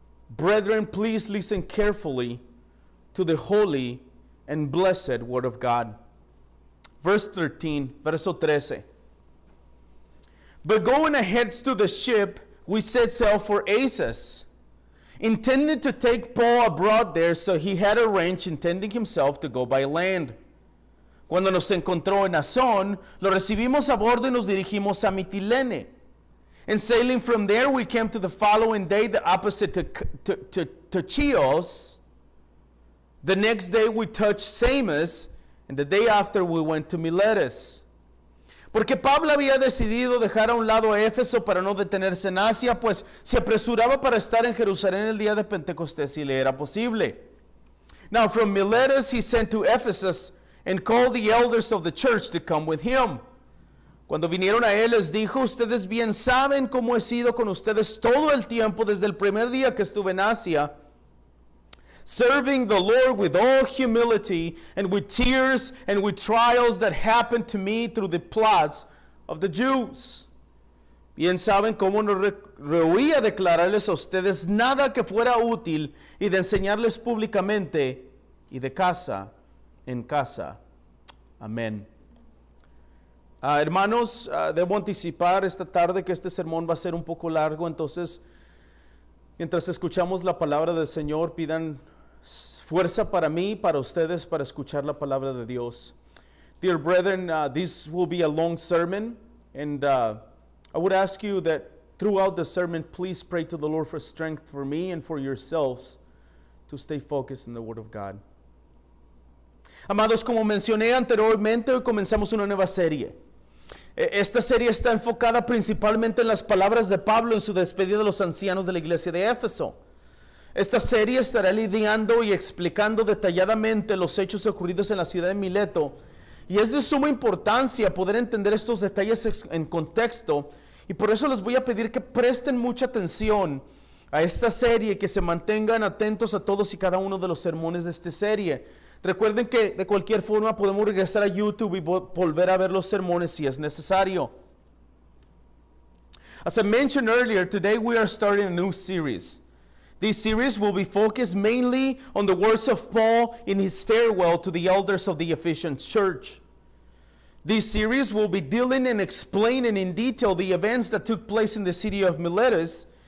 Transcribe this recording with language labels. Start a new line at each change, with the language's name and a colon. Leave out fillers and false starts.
English: Brethren, please listen carefully to the holy and blessed word of God. Verse 13,
Spanish: verso 13.
English: But going ahead to the ship, we set sail for Assos, intended to take Paul abroad there, so he had arranged, intending himself to go by land.
Spanish: Cuando nos encontró en Asón, lo recibimos a bordo y nos dirigimos a Mitilene.
English: And sailing from there, we came to the following day, the opposite to Chios. The next day, we touched Samos, and the day after, we went to Miletus.
Spanish: Porque Pablo había decidido dejar a un lado a Éfeso para no detenerse en Asia, pues se apresuraba para estar en Jerusalén el día de Pentecostés si le era posible.
English: Now, from Miletus, he sent to Ephesus and called the elders of the church to come with him.
Spanish: Cuando vinieron a él, les dijo, ustedes bien saben cómo he sido con ustedes todo el tiempo desde el primer día que estuve en Asia,
English: serving the Lord with all humility and with tears and with trials that happened to me through the plots of the Jews.
Spanish: Bien saben cómo no rehuía declararles a ustedes nada que fuera útil y de enseñarles públicamente y de casa en casa. Amén. Hermanos, debo anticipar esta tarde que este sermón va a ser un poco largo, entonces mientras escuchamos la palabra del Señor, pidan fuerza para mí, para ustedes, para escuchar la palabra de Dios.
English: Dear brethren, this will be a long sermon, and I would ask you that throughout the sermon, please pray to the Lord for strength for me and for yourselves to stay focused in the Word of God.
Spanish: Amados, como mencioné anteriormente, hoy comenzamos una nueva serie. Esta serie está enfocada principalmente en las palabras de Pablo en su despedida de los ancianos de la iglesia de Éfeso. Esta serie estará lidiando y explicando detalladamente los hechos ocurridos en la ciudad de Mileto. Y es de suma importancia poder entender estos detalles en contexto. Y por eso les voy a pedir que presten mucha atención a esta serie y que se mantengan atentos a todos y cada uno de los sermones de esta serie. Recuerden que de cualquier forma podemos regresar a YouTube y volver a ver los sermones si es necesario.
English: As I mentioned earlier, today we are starting a new series. This series will be focused mainly on the words of Paul in his farewell to the elders of the Ephesian church. This series will be dealing and explaining in detail the events that took place in the city of Miletus.